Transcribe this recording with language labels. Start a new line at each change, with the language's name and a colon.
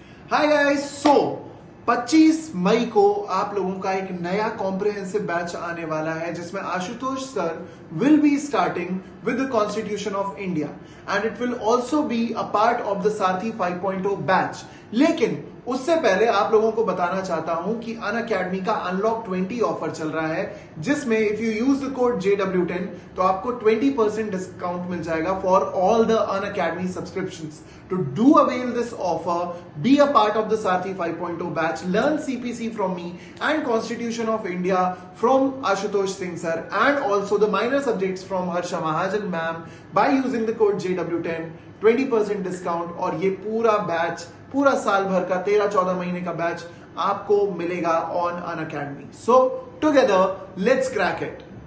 English: Hi guys, so
Hindi: 25 मई को आप लोगों का एक नया कॉम्प्रिहेंसिव बैच आने वाला है जिसमें Ashutosh sir
English: will be starting with the Constitution of India and it will also be a part of the Sarthi 5.0 batch.
Hindi: लेकिन उससे पहले आप लोगों को बताना चाहता हूं कि अनअकैडमी का अनलॉक 20 ऑफर चल रहा है, जिसमें
English: if you use the code JW10
Hindi: तो आपको 20% डिस्काउंट मिल जाएगा
English: For all the Unacademy subscriptions. To do avail this offer, be a part of the Sarthi 5.0 batch, learn CPC from me and Constitution of India from Ashutosh Singh sir and also the minor subjects from Harsha Mahajan ma'am by using the code JW10, 20% discount.
Hindi: और ये पूरा batch, पूरा साल भर का 13-14 महीने का batch आपको मिलेगा
English: On Unacademy. So together let's crack it.